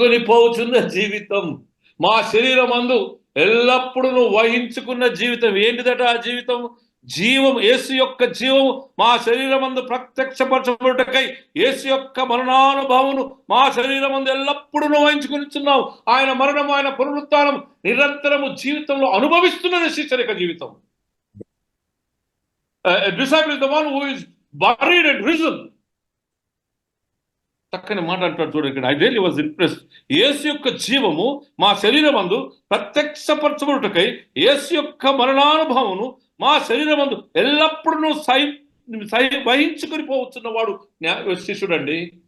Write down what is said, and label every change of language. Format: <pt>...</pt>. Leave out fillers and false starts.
<te>పోవచ్చున్న జీవితం, మా శరీరమందు ఎల్లప్పుడూ వహించుకున్న జీవితం. ఏంటిదట ఆ జీవితం? జీవం, యేసు యొక్క జీవము మా శరీరమందు ప్రత్యక్షపరచబడుటకై యేసు యొక్క మరణానుభవమును మా శరీరమందు ఎల్లప్పుడూ వహించుకొనిచున్నాం. ఆయన మరణము, ఆయన పునరుత్థానం నిరంతరము జీవితంలో అనుభవిస్తున్నది శిష్యరిక జీవితం.</te> <en>A disciple is the one who is buried and risen.</en> <te>చక్కని మాట అంటాడు చూడండి ఇక్కడ.</te> <en>I really was impressed.</en> <te>యేసు యొక్క జీవము మా శరీరమందు ప్రత్యక్షపరచబడుటకై యేసు యొక్క మరణానుభవమును మా శరీరమందు ఎల్లప్పుడూ వహించుకొని పోవచ్చున్నవాడు శిష్యుడండి.</te>